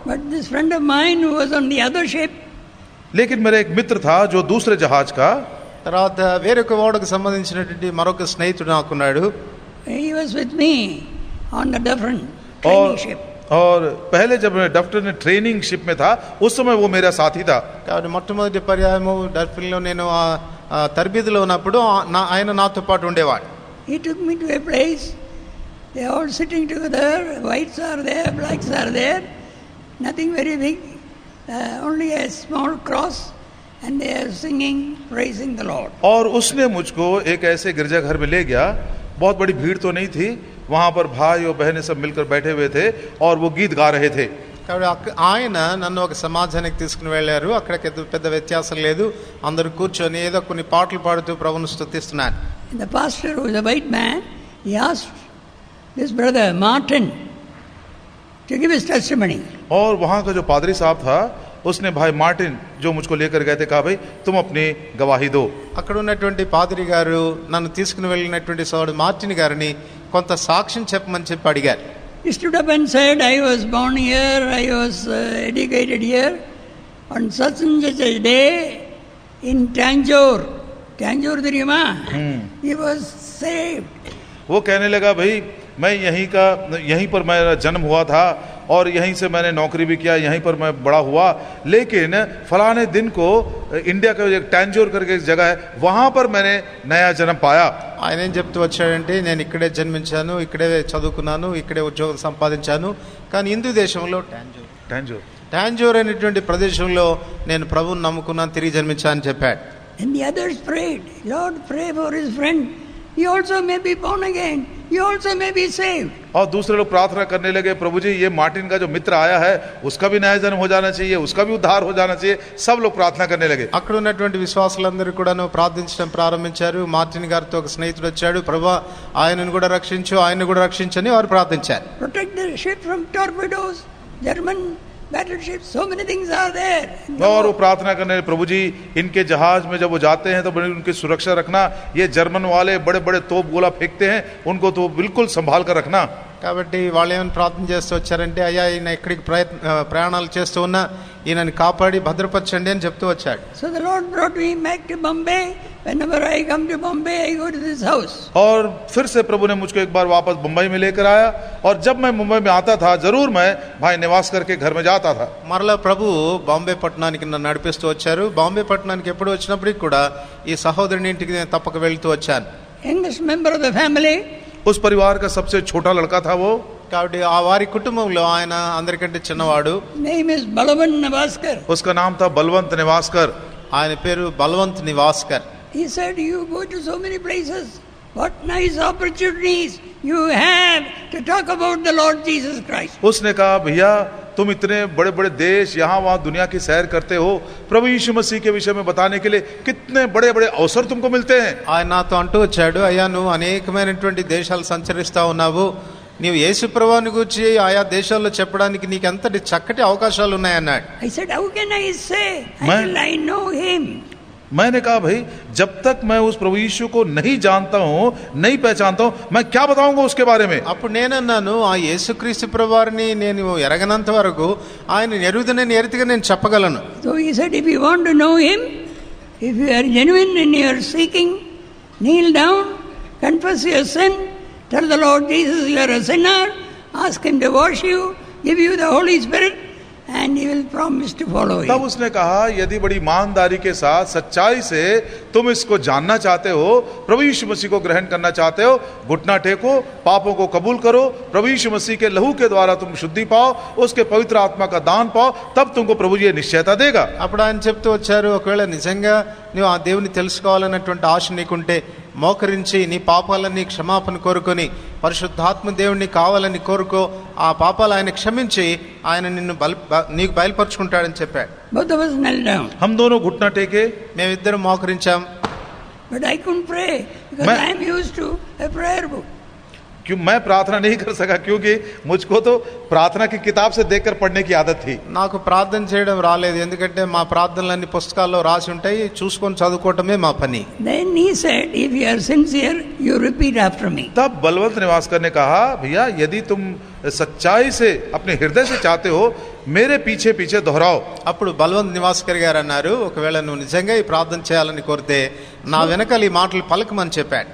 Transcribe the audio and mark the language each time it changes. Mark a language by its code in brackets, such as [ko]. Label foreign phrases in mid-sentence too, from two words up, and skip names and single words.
[en] But this friend of mine who was on the other ship, [hi] लेकिन मेरा एक मित्र था जो दूसरे जहाज का, [te] తర్వాత వేరొక ఓడకు సంబంధించినటువంటి మరొక స్నేహితుడు నాకున్నాడు. [en] he was with me on the different training ship. [hi] और पहले जब मैं डॉक्टर ने [en] training ship [hi] में था उस समय वो मेरा साथी था. [te] కాబట్టి మొట్టమొదటి పర్యాయము డల్ఫిన్ లో నేను తర్బీదులో ఉన్నప్పుడు ఆయన నాతో పాటు ఉండేవాడు. [en] He took me to a place, they are all sitting together, whites are there, blacks are there, nothing very big, only a small cross, and they are singing, praising the Lord. [hi] और उसने मुझको एक ऐसे गिरजाघर में ले गया, बहुत बड़ी भीड़ तो नहीं थी, वहां पर भाई और बहनें सब मिलकर बैठे हुए थे और वो गीत गा रहे थे. [te] కాబట్టి ఆయన నన్ను ఒక సమాజానికి తీసుకుని వెళ్ళారు. అక్కడికి పెద్ద వ్యత్యాసం లేదు, అందరూ కూర్చొని ఏదో కొన్ని పాటలు పాడుతూ ప్రభువును స్తుతిస్తున్నారు. [en] The pastor, who was a white man, he asked this brother Martin to give his testimony. [hi] और वहां का जो पादरी साहब था उसने भाई मार्टिन जो मुझको लेकर गए थे कहा भाई तुम अपनी गवाही दो. [te] అక్కడ ఉన్నటువంటి పాదరి గారు నన్ను తీసుకుని వెళ్ళినటువంటి సోదరుడు మార్టిన్ గారిని కొంత సాక్ష్యం చెప్పమని చెప్పి అడిగారు. [en] He stood up and said, I was born here, I was educated here, on such and such a day in Tanjore. Tanjore Dirima, he was saved. [hi] वो कहने लगा भाई मैं यहीं पर मेरा जन्म हुआ था और यहीं से मैंने नौकरी भी किया, यहीं पर मैं बड़ा हुआ, लेकिन फलाने दिन को इंडिया का एक टैंजोर करके एक जगह है वहां पर मैंने नया जन्म पाया. [te] ఆయన ఏం చెప్తూ వచ్చాడంటే నేను ఇక్కడే జన్మించాను, ఇక్కడే చదువుకున్నాను, ఇక్కడే ఉద్యోగం సంపాదించాను, కానీ హిందూ దేశంలో టాంజోర్ అనేటువంటి ప్రదేశంలో నేను ప్రభువుని నమ్ముకున్నాను, తిరిగి జన్మించానని చెప్పాడు. [en] And the others prayed, Lord, pray for his friend, he also may be born again, he also may be saved. [hi] और दूसरे लोग प्रार्थना करने लगे, प्रभु जी ये मार्टिन का जो मित्र आया है उसका भी नया जन्म हो जाना चाहिए, उसका भी उद्धार हो जाना चाहिए. सब लोग प्रार्थना करने लगे. [te] అక్కడ ఉన్నటువంటి విశ్వాసులందరూ కూడాను ప్రార్థించడం ప్రారంభించారు. మార్టిన్ గారితో ఒక స్నేహితుడు వచ్చాడు, ప్రభువా ఆయనను కూడా రక్షించు, ఆయనను కూడా రక్షించని వారు ప్రార్థించారు. [en] Protect the ship from torpedoes, German battleships, so many things are there. [hi] और वो प्रार्थना करने, प्रभु जी इनके जहाज में जब वो जाते हैं तो उनकी सुरक्षा रखना, ये जर्मन वाले बड़े बड़े तोप गोला फेंकते हैं, उनको तो बिल्कुल संभाल कर रखना. [te] కాబట్టి వాళ్ళు ఏమైనా ప్రార్థన చేస్తూ వచ్చారంటే అయ్యా ఈయన ఎక్కడికి ప్రయాణాలు చేస్తూ ఉన్నా ఈయనని కాపాడి భద్రపరచండి అని చెప్తూ వచ్చాడు. [en] So the Lord brought me back to Bombay. Whenever I come to Bombay, I go to this house. [hi] और फिर से प्रभु ने मुझको एक बार वापस मुंबई में लेकर आया और जब मैं मुंबई में आता था जरूर मैं भाई निवास करके घर में जाता था. [te] మరలా ప్రభు బాంబే పట్టణానికి నన్ను నడిపిస్తూ వచ్చారు. బాంబే పట్టణానికి ఎప్పుడు వచ్చినప్పటికి కూడా ఈ సహోదరుని ఇంటికి నేను తప్పక వెళ్తూ వచ్చాను. [en] Youngest member of the family, [hi] उस परिवार का सबसे छोटा लड़का था वो. [te] కాబట్టి ఆ వారి కుటుంబంలో ఆయన అందరికంటే చిన్నవాడు. [en] name is Balwant Navaskar. [hi] उसका नाम था बलवंत निवासकर. [te] ఆయన పేరు బల్వంత్ నివాస్కర్. [en] He said, you go to so many places, what nice opportunities you have to talk about the Lord Jesus Christ. [hi] उसने कहा भैया तुम इतने बड़े बड़े देश यहाँ वहाँ दुनिया की सैर करते हो, प्रभु यीशु मसीह के विषय में बताने के लिए कितने बड़े बड़े अवसर तुमको मिलते हैं. [te] ఆయన నాతో అంటూ వచ్చాడు, అయ్యా నువ్వు అనేకమైనటువంటి దేశాలు సంచరిస్తా ఉన్నావు, నీవు యేసు ప్రభువుని గురించి ఆయా దేశాల్లో చెప్పడానికి నీకు ఎంతటి చక్కటి అవకాశాలు ఉన్నాయన్నాడు. [en] I said, how can I say until I know him? [hi] मैंने कहा भाई जब तक मैं उस प्रभु यीशु को नहीं जानता हूँ, नहीं पहचानता हूँ, मैं क्या बताऊंगा उसके बारे में. [te] అప్పుడు నేనన్నాను ఆ యేసుక్రీస్తు ప్రభువారిని నేను ఎరగనంత వరకు ఆయన ఎరుగుదనని ఎరితిగా నేను చెప్పగలను. [en] So he said, if you want to know him, if you are genuine in your seeking, kneel down, confess your sin, tell the Lord Jesus you are a sinner, ask him to wash you, give you the Holy Spirit, and he will promise to follow you. [hi] तब उसने कहा यदि बड़ी ईमानदारी के साथ सच्चाई से तुम इसको जानना चाहते हो, प्रभु यीशु मसीह को ग्रहण करना चाहते हो, घुटना टेको, पापों को कबूल करो, प्रभु यीशु मसीह के लहू के द्वारा तुम शुद्धि पाओ, उसके पवित्र आत्मा का दान पाओ, तब तुमको प्रभु ये निश्चयता देगा. [te] అప్పుడు ఆయన చెప్తూ వచ్చారు, ఒకవేళ నిజంగా నువ్వు ఆ దేవుని తెలుసుకోవాలన్నటువంటి ఆశ నీకుంటే మోకరించి నీ పాపాలన్నీ క్షమాపణ కోరుకొని పరిశుద్ధాత్మ దేవుడిని కావాలని కోరుకో, ఆ పాపాలు ఆయన క్షమించి ఆయన నిన్ను నీకు బయలుపరుచుకుంటాడని చెప్పాడు. [en] Both of us knelt down. [hi] हम दोनों घुटना टेके, [te] మేమిద్దరం మోకరించాం. [en] But I couldn't pray because I am used to a prayer book. [hi] क्यों मैं प्रार्थना नहीं कर सका, क्योंकि मुझको तो प्रार्थना की किताब से देखकर पढ़ने की आदत थी. [te] నాకు ప్రార్థన చేయడం రాలేదు, ఎందుకంటే మా ప్రార్థనలన్నీ పుస్తకాల్లో రాసి ఉంటాయి, చూసుకొని చదువుకోవటమే మా పని. [en] Then he said, if you are sincere, you repeat after me. [hi] तब बलवंत निवासकर ने कहा, भैया यदि तुम सच्चाई से अपने हृदय से चाहते हो, मेरे पीछे पीछे दोहराओ. [te] అప్పుడు బలవంత్ నివాస్కర్ గారు అన్నారు, ఒకవేళ నువ్వు నిజంగా ఈ ప్రార్థన చేయాలని కోరితే నా వెనకాల ఈ మాటలు పలకమని చెప్పాడు.